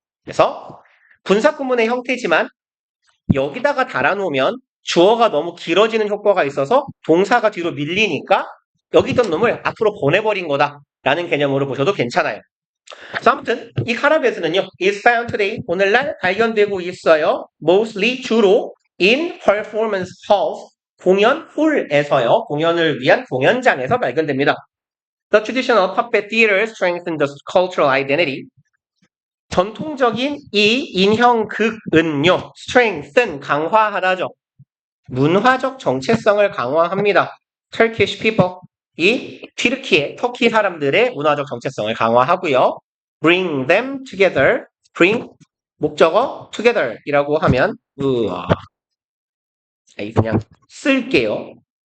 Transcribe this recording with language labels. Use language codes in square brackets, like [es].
[ko] 그래서 분사구문의 형태지만 여기다가 달아놓으면 주어가 너무 길어지는 효과가 있어서 동사가 뒤로 밀리니까 여기 있던 놈을 앞으로 보내버린 거다라는 개념으로 보셔도 괜찮아요. 그래서 아무튼 이 카라베스는요. [en] is found today. [ko] 오늘날 발견되고 있어요. [en] mostly [ko] 주로 [en] in performance halls. [ko] 공연 홀에서요. 공연을 위한 공연장에서 발견됩니다. [en] The traditional puppet theater strengthens the cultural identity. [ko] 전통적인 이 인형극은요. strengthen 강화하다죠. 문화적 정체성을 강화합니다. [en] Turkish people. [ko] 이 터키 사람들의 문화적 정체성을 강화하고요. [en] Bring them together. [ko] Bring 목적어 together 이라고 하면 그냥 쓸게요.